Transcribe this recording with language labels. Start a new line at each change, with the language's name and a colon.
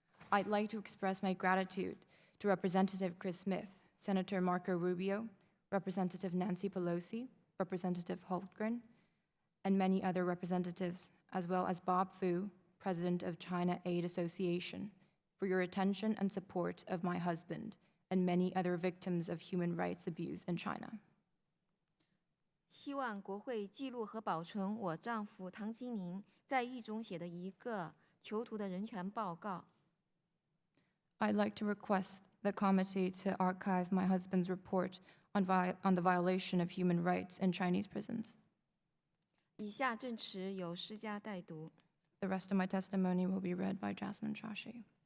English: I'd like to express my gratitude to Representative Chris Smith, Senator Marco Rubio, Representative Nancy Pelosi, Representative Holmgren, and many other representatives, as well as Bob Fu, President of China Aid Association, for your attention and support of my husband and many other victims of human rights abuse in China.
Chinese: 希望国会记录和保存我丈夫唐金宁在狱中写的一个囚徒的人权报告。
English: I'd like to request the committee to archive my husband's report on the violation of human rights in Chinese prisons.
Chinese: 以下证词由施家代读。
English: The rest of my testimony will be read by Jasmine Shashi.